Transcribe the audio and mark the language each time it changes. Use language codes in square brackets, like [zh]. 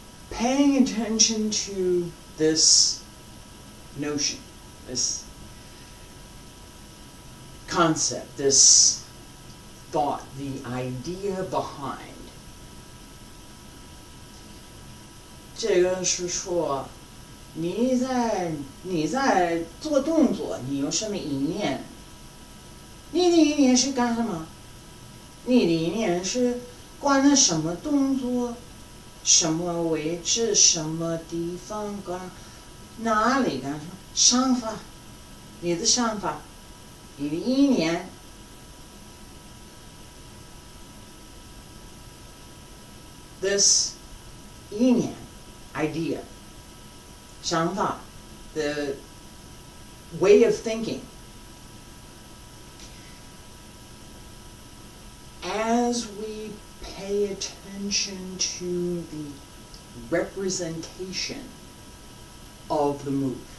[en] Paying attention to this notion, this concept, this thought, the idea behind. [zh] 这个是说你在做动作，你有什么意念？你的意念是干什么？你的意念是关了什么动作？什么位置？什么地方？干哪里干什么？想法。你的想法，你的意念， [en] this 意念 idea 想法 the way of thinking, as we pay attention to the representation of the move.